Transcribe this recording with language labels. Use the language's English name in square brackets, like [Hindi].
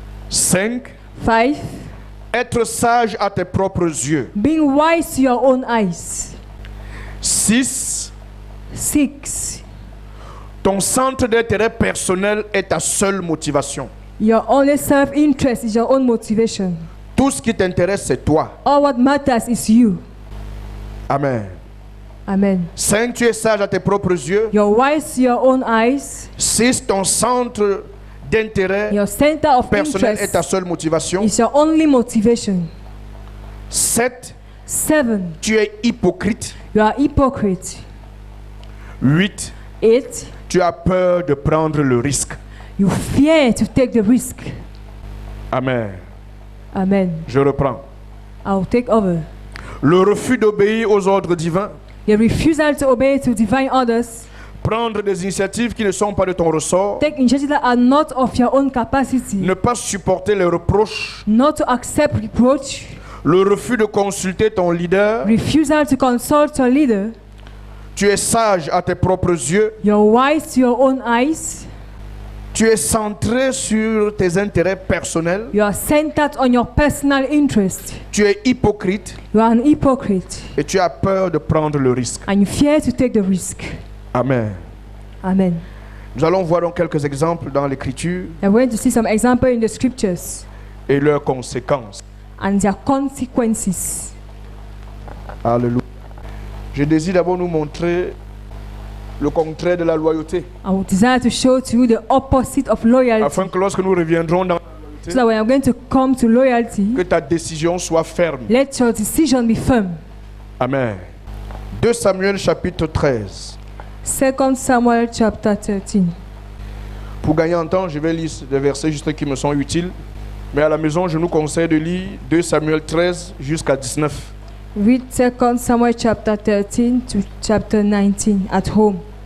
[French] 5. [English] 5, [French] Être sage à tes propres yeux. [English] being wise to your own eyes. [French] 6. [English] 6, [French] Ton centre d'intérêt personnel est ta seule motivation. [English] your only self-interest is your own motivation. [French] Tout ce qui t'intéresse, c'est toi. [English] All what matters is you. [French] Amen. [English] Amen. [French] 5. Tu es sage à tes propres yeux. [English] You're wise to your own eyes. [French] 6. Ton centre d'intérêt [English] Your center of [French] personnel est ta [English] interest [French] seule motivation. [English] is your only motivation. [French] 7. [English] 7, [French] Tu es hypocrite. [English] you are hypocrite. [French] 8. [English] 8, [French] Tu as peur de prendre le risque. [English] you fear to take the risk. [French] Amen. [English] Amen. [French] Je reprends. [English] I'll take over. [French] Le refus d'obéir aux ordres divins. [English] The refusal to obey to divine orders, [French] Prendre des initiatives qui ne sont pas de ton ressort. [English] take initiatives that are not of your own capacity, [French] Ne pas supporter les reproches. [English] not to accept reproach, [French] Le refus de consulter ton leader. [English] refusal to consult your leader, [French] Tu es sage à tes propres yeux. [English] you're wise to your own eyes, [French] Tu es centré sur tes intérêts personnels. [English] you are centered on your personal interest, [French] Tu es hypocrite [English] you are an hypocrite, [French] et tu as peur de prendre le risque. [English] and you fear to take the risk. [French] Amen. [English] Amen. [French] Nous allons voir donc quelques exemples dans l'Écriture [English] I'm going to see some example in the scriptures [French] et leurs conséquences. [English] and their consequences. [French] Alléluia. Je désire d'abord nous montrer le contraire de la loyauté, [English] I would desire to show to you the opposite of loyalty, [French] afin que lorsque nous reviendrons dans [English] so that when I'm going to come to loyalty, [French] que ta décision soit ferme. [English] let your decision be firm. [French] Amen. 2 Samuel chapitre 13. [English] 2 Samuel chapter 13. [French] Pour gagner en temps, je vais lire des versets juste qui me sont utiles. Mais à la maison, je nous conseille de lire 2 Samuel 13 jusqu'à 19. [English] Read 2 Samuel chapter 13 to chapter 19 at home.